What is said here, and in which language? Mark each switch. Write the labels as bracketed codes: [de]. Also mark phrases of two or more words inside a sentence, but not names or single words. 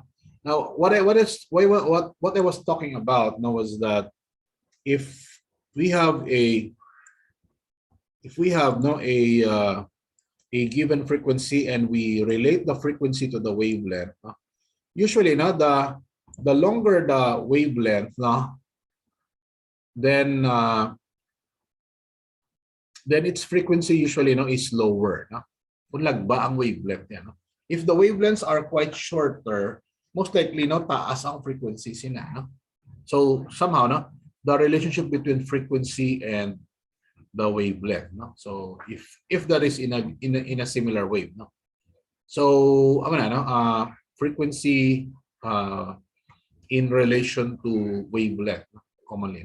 [en] Now, what I was talking about now was that if we have a given frequency and we relate the frequency to the wavelength, usually the longer the wavelength, then its frequency usually is lower. [hil] Kung lagba ang wavelength yan. [en] If the wavelengths are quite shorter, most likely [hil] taas ang frequency sina. [en] So somehow the relationship between frequency and the wavelength. So if that is in a similar wave. So frequency in relation to wavelength commonly.